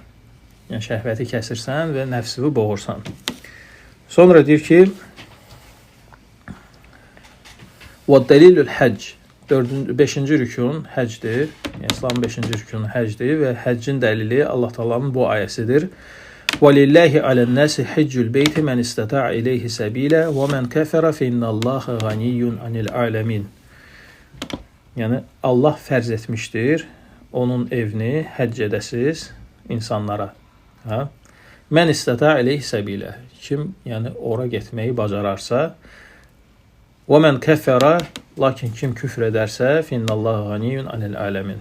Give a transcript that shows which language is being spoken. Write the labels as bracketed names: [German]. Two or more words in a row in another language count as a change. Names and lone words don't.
[Azerbaijani] Yəni şəhvəti kəsirsən və nəfsini boğursan. Sonra deyir ki, və [Arabic] دليل الحج. [Azerbaijani] 5-ci rükun həcdir. Yəni İslamın 5-ci rükunu həcdir və həccin dəlili Allah Taala'nın bu ayəsidir. [Arabic] وَلِلَّهِ عَلَى النَّاسِ حِجُّ الْبَيْتِ مَنْ اسْتَطَاعَ إِلَيْهِ سَبِيلًا وَمَنْ كَفَرَ فَإِنَّ اللَّهَ غَنِيٌّ عَنِ الْعَالَمِينَ. [Azerbaijani] Yəni Allah fərz etmişdir onun evini həcc edəsiz insanlara. Ha? [Arabic] من استطاع إليه سبيلا. [Azerbaijani] Kim yəni ora getməyi bacararsa, [Arabic] ومن كفر, [Azerbaijani] lakin kim küfr edərsə, [Arabic] فإن الله غني عن العالمين.